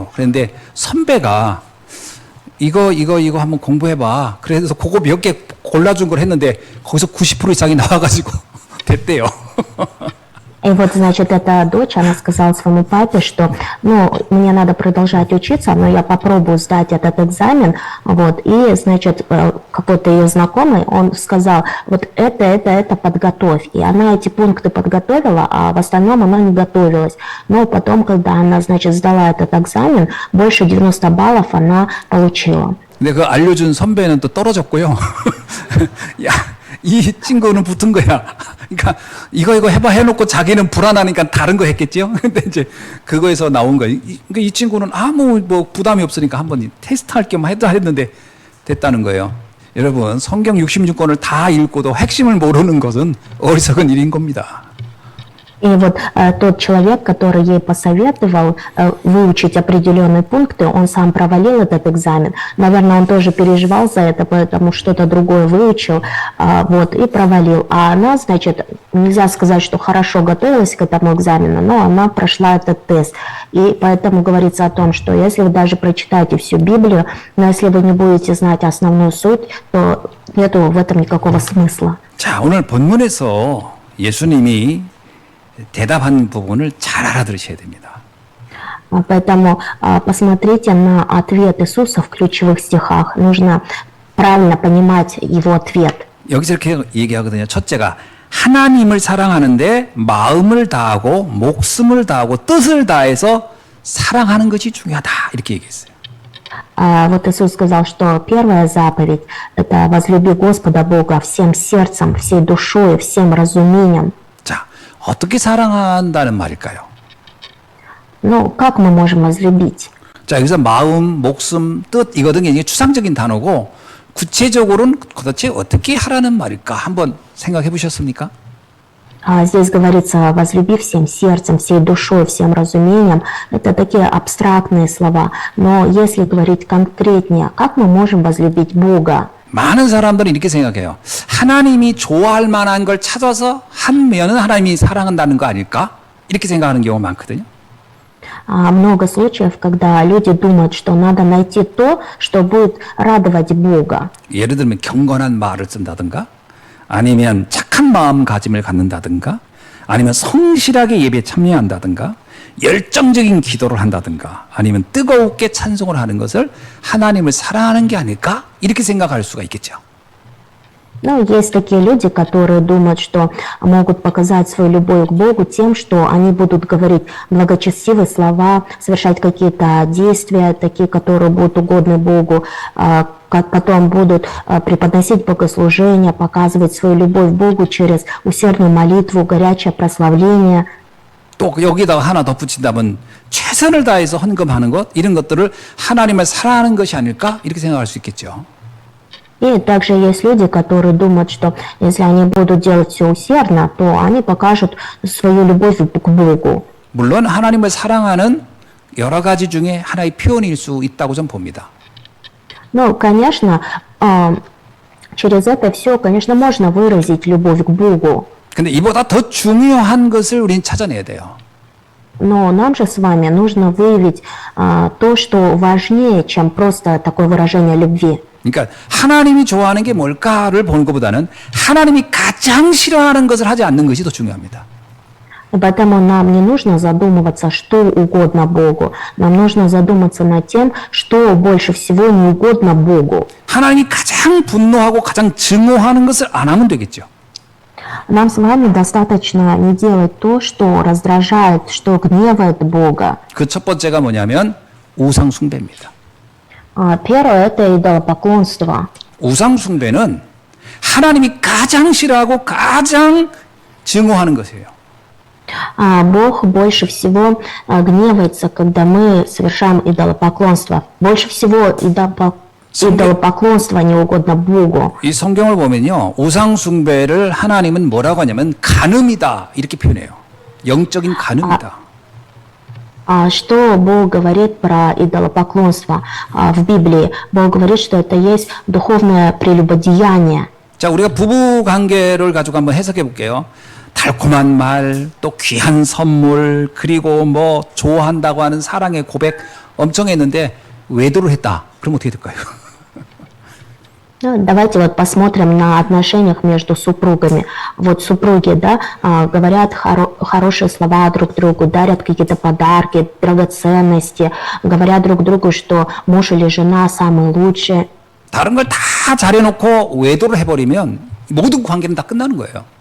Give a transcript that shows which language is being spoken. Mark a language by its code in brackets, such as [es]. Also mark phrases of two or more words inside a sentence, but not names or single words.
[ko] 그런데 선배가 이거 한번 공부해봐. 그래서 그거 몇 개 골라준 걸 했는데 거기서 90% 이상이 나와가지고 됐대요. [ru] И вот, значит, эта дочь, она сказала своему папе, что, ну, мне надо продолжать учиться, но я попробую сдать этот экзамен, вот, и, значит, какой-то ее знакомый, он сказал, вот это подготовь, и она эти пункты подготовила, а в остальном она не готовилась, но потом, когда она, значит, сдала этот экзамен, больше 90 баллов она получила. [ko] 근데 그 알려준 선배는 또 떨어졌고요. 야, 이 친구는 붙은 거야. 그러니까 이거 해봐 해놓고 자기는 불안하니까 다른 거 했겠죠. 근데 이제 그거에서 나온 거예요. 그러니까 이 친구는 아무 뭐 부담이 없으니까 한번 테스트할 겸 했는데 됐다는 거예요. 여러분 성경 66권을 다 읽고도 핵심을 모르는 것은 어리석은 일인 겁니다. [ru] И вот тот человек, который ей посоветовал выучить определенные пункты, он сам провалил этот экзамен. Наверное, он тоже переживал за это, поэтому что-то другое выучил, вот, и провалил. А она, значит, нельзя сказать, что хорошо готовилась к этому экзамену, но она прошла этот тест. И поэтому говорится о том, что если вы даже прочитаете всю Библию, но если вы не будете знать основную суть, то нету в этом никакого смысла. [ko] 자, 오늘 본문에서 예수님이 대답한 부분을 잘 알아들으셔야 됩니다. [ru] Поэтому посмотрите на ответ Иисуса в ключевых стихах. Нужно правильно понимать его ответ. [ko] 여기서 이렇게 얘기하거든요. 첫째가 하나님을 사랑하는데 마음을 다하고 목숨을 다하고 뜻을 다해서 사랑하는 것이 중요하다. 이렇게 얘기했어요. [ru] Вот Иисус сказал, что первая заповедь – это возлюби Господа Бога всем сердцем, всей душой, всем разумением. [ko] 자, 어떻게 사랑한다는 말일까요? [ru] Ну, как мы можем возлюбить? [ko] 자, 여기서 마음, 목숨, 뜻 이거는 굉장히 추상적인 단어고 구체적으로는 도대체 어떻게 하라는 말일까? 한번 생각해 보셨습니까? [ru] Здесь говорится «возлюби всем сердцем, всей душой, всем разумением». Это такие абстрактные слова. Но если говорить конкретнее, как мы можем возлюбить Бога? [ko] 많은 사람들은 이렇게 생각해요. 하나님이 좋아할 만한 걸 찾아서 하면은 하나님이 사랑한다는 거 아닐까? 이렇게 생각하는 경우가 많거든요. [ru] Много случаев, когда люди думают, что надо найти то, что будет радовать Бога. [ko] 예를 들면 경건한 말을 쓴다든가 아니면 착한 마음가짐을 갖는다든가 아니면 성실하게 예배에 참여한다든가 열정적인 기도를 한다든가 아니면 뜨겁게 찬송을 하는 것을 하나님을 사랑하는 게 아닐까? 이렇게 생각할 수가 있겠죠. [ru] Ну, есть такие люди, которые думают, что могут показать свою любовь к Богу тем, что они будут говорить благочестивые слова, совершать какие-то действия, такие, которые будут угодны Богу, потом будут преподносить богослужения, показывать свою любовь к Богу через усердную молитву, горячее прославление. [ko] 또 여기다가 하나 덧붙인다면 최선을 다해서 헌금하는 것 이런 것들을 하나님을 사랑하는 것이 아닐까? 이렇게 생각할 수 있겠죠. [ru] И также есть люди, которые думают, что если они будут делать все усердно, то они покажут свою любовь к Богу. [ko] 물론 하나님을 사랑하는 여러 가지 중에 하나의 표현일 수 있다고 좀 봅니다. [ru] Ну, конечно, через это все, конечно, можно выразить любовь к Богу. [ko] 근데 이보다 더 중요한 것을 우리는 찾아내야 돼요. [ru] Но нам же с вами нужно выявить то, что важнее, чем просто такое выражение любви. [ko] 그러니까 하나님이 좋아하는 게 뭘까를 보는 것보다는 하나님이 가장 싫어하는 것을 하지 않는 것이 더 중요합니다. [ru] И поэтому нам не нужно задумываться, что угодно Богу. Нам нужно задуматься над тем, что больше всего не угодно Богу. [ko] 하나님이 가장 분노하고 가장 증오하는 것을 안 하면 되겠죠. [ru] Нам с вами достаточно не делать то, что раздражает, что гневает Бога. [ko] 그 첫 번째가 뭐냐면 우상 숭배입니다. [ru] Первое – это идолопоклонство. [ko] 우상 숭배는 하나님이 가장 싫어하고 가장 증오하는 것이에요. [ru] Бог больше всего гневается, когда мы совершаем идолопоклонство. Больше всего идолопоклонство не угодно Богу. [ko] 이 성경을 보면요, 우상 숭배를 하나님은 뭐라고 하냐면 간음이다 이렇게 표현해요. 영적인 간음이다. [ru] Что Бог говорит про идолопоклонство в Библии? Бог говорит, что это есть духовное прелюбодеяние. [ko] 자, 우리가 부부 관계를 가지고 한번 해석해 볼게요. 달콤한 말, 또 귀한 선물, 그리고 뭐 좋아한다고 하는 사랑의 고백 엄청 했는데 외도를 했다. 그럼 어떻게 될까요? [ru] Ну, давайте вот посмотрим на отношениях между супругами. Вот супруги, да, говорят хорошие слова друг другу, дарят какие-то подарки, драгоценности, говорят друг другу, что муж или жена самый лучший. [ko] 다른 걸 다 잘해놓고 외도를 해버리면 모든 관계는 다 끝나는 거예요.